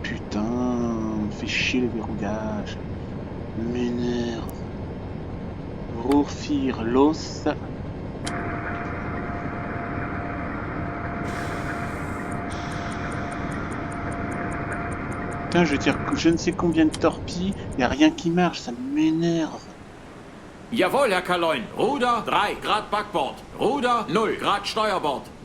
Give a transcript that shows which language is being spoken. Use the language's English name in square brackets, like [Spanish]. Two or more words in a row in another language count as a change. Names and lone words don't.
[French] Putain, fait chier le verrouillage. M'énerve. [German] Ruffier Los. [French] Putain, je tire je ne sais combien de torpilles, y a rien qui marche, ça m'énerve. [German] Jawohl, Herr Kaloin. Ruder 3 Grad Backbord. Ruder 0 Grad Steuerbord.